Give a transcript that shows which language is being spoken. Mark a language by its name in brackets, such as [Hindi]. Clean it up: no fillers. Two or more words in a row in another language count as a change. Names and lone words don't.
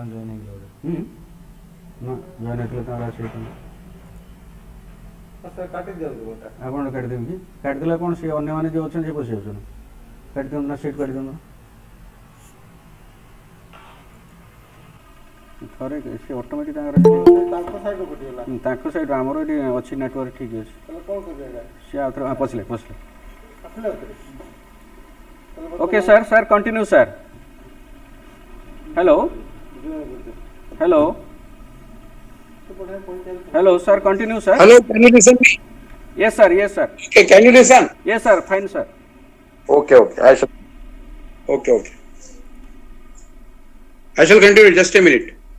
[Odia] ନା ଜଏନ୍ ହେଇଥିଲେ ତାଙ୍କର ଆସିଯାଇଛନ୍ତି ଆପଣ କାଟିଦେବି କି କାଟିଦେଲେ କ'ଣ ସେ ଅନ୍ୟମାନେ ଯେଉଁ ଅଛନ୍ତି ସେ ପଶି ଯାଉଛନ୍ତି କାଟିଦିଅନ୍ତୁ ନା ସିଟ୍ କାଟିଦିଅନ୍ତୁ ଥରେ ସେ ଅଟୋମେଟିକ୍ ତାଙ୍କ ସାଇଡ଼୍ ଆମର ଏଠି ଅଛି ନେଟୱାର୍କ ଠିକ୍ ଅଛି ସେ ଆଉ ଥରେ ପଶିଲେ [English] okay sir sir continue sir hello hello sir continue sir Hello, can you listen me? yes sir Okay, can you listen? yes sir fine sir Okay, I shall. Okay. I shall continue just a minute.